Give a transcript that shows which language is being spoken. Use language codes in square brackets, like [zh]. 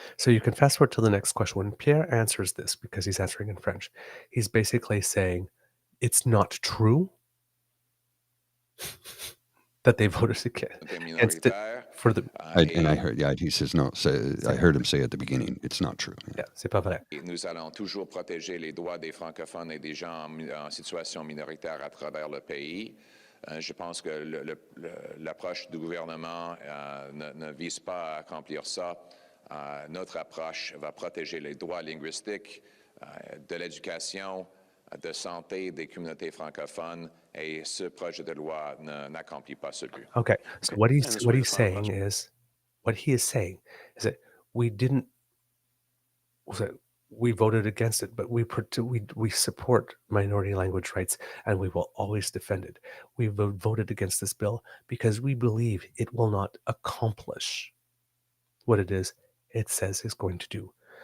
[en] So you can fast forward to the next question. When Pierre answers this, because he's answering in French, he's basically saying it's not true that they voted against it for the. And I heard, he says no. I heard him say at the beginning, it's not true. [fr] Yeah, c'est pas vrai. Nous allons toujours protéger les droits des francophones et des gens en situation minoritaire à travers le pays. Je pense que l'approche du gouvernement ne vise pas à accomplir ça. Notre approche va protéger les droits linguistiques, de l'éducation, de santé des communautés francophones, et ce projet de loi n'accomplit pas ce but. [en] Okay, so what he is saying is that we voted against it, but we support minority language rights, and we will always defend it. We voted against this bill because we believe it will not accomplish what it is it says it's going to do.